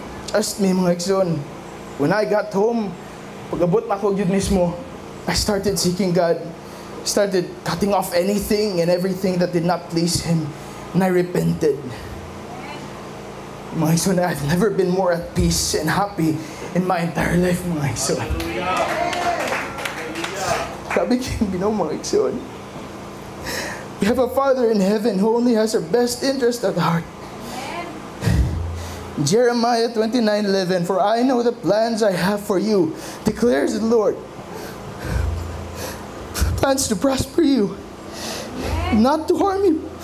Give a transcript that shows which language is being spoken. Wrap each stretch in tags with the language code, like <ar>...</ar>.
<en>Trust me, mga igsoon. When I got home,</en> <ceb>pag-abot na ako yun mismo,</ceb> <en>I started seeking God. Started cutting off anything and everything that did not please Him. And I repented. Mga igsoon, I've never been more at peace and happy in my entire life, mga igsoon.</en> <ceb>Sabi kayong Ginoo, mga igsoon.</ceb> <en>We have a Father in heaven who only has our best interest at heart. Jeremiah 29:11, "For I know the plans I have for you, declares the Lord. Plans to prosper you, not to harm you.</en>